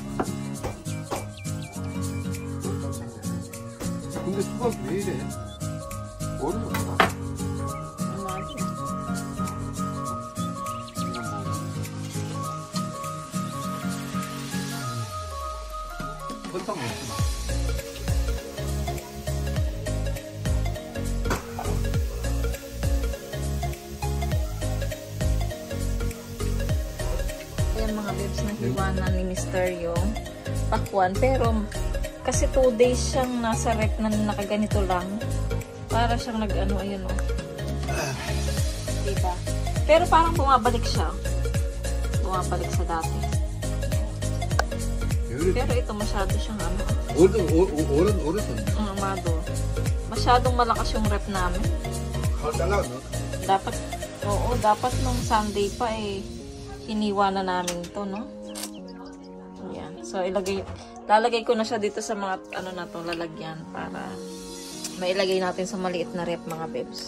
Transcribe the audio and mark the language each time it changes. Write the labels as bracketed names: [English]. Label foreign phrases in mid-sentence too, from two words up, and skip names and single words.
[Korean] 근데 수박이 왜 이래? 어려워. 설탕 넣지 마. [Filipino] Ayan mga babes, nahiwa na ni Mr. yung pakwan. Pero, kasi 2 days siyang nasa rep na nakaganito lang. Para siyang nag-ano, ayun o. Diba? Pero parang bumabalik siya. Bumabalik sa dati. Pero ito masyado siyang ano. [Korean] 어려서. [Filipino] Amado. Masyadong malakas yung rep namin. [Korean] 잘라가 너. [Filipino] Dapat, oo, dapat nung Sunday pa eh, hiniwa na namin to, no? Ayan. So, lalagay ko na siya dito sa mga, ano na to, lalagyan para mailagay natin sa maliit na rep, mga bebs.